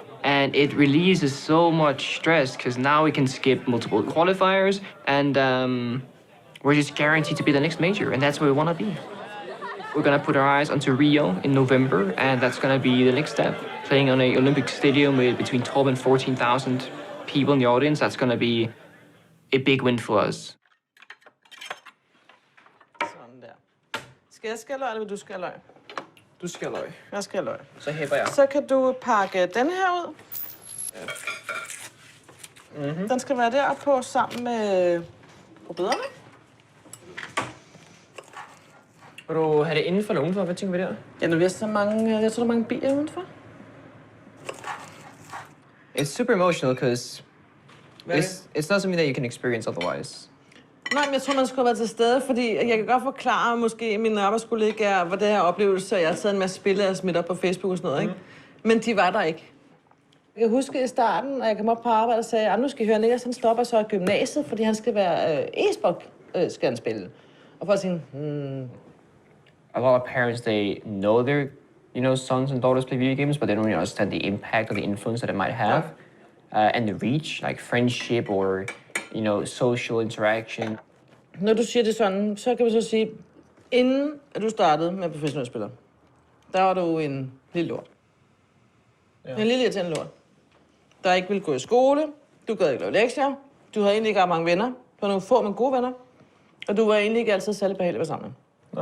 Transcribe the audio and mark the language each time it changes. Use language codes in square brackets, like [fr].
[en] And it relieves so much stress because now we can skip multiple qualifiers and we're just guaranteed to be the next major, and that's where we want to be. We're going to put our eyes onto Rio in November, and that's going to be the next step. Playing on an Olympic stadium with between 12 and 14,000 people in the audience, that's going to be a big win for us. [da] Sådan der. Skal jeg skære løg, eller vil du skære løg? Du skærer løg. Jeg skærer løg. Så hæpper jeg. Så kan du pakke den her ud. Mm-hmm. Den skal være deroppe sammen med rødbederne. Vil du have det indenfor eller udenfor? Hvad tænker vi der? Ja, nu er så mange, jeg tror, der er mange biler udenfor. [en] It's super emotional because it's not something that you can experience otherwise. [da] Nej, men jeg tror, man skulle være til stede, fordi jeg kan godt forklare måske mine arbejdskollegaer, hvad det her oplevelse, jeg har taget en masse spillere og smidt op på Facebook og sådan noget, ikke? Men de var der ikke. Jeg kan huske i starten, når jeg kom op på arbejde og sagde, nu skal I høre, Niklas, han stopper så i gymnasiet, fordi han skal være e-sport, skal han spille. Og folk tænkte, [en] A lot of parents, they know their, sons and daughters play video games, but they don't really understand the impact or the influence that it might have, and the reach, like friendship or, social interaction. [da] Når du siger det sådan, så kan vi så sige, inden at du startede med professionelle spillere, der var du en lille lort. Ja. En lille irriterende lort. Der ikke ville gå i skole, du gad ikke lave lektier, du havde egentlig ikke ret mange venner, du var nogle få, men gode venner, og du var egentlig ikke altid særlig behagelig at være sammen med.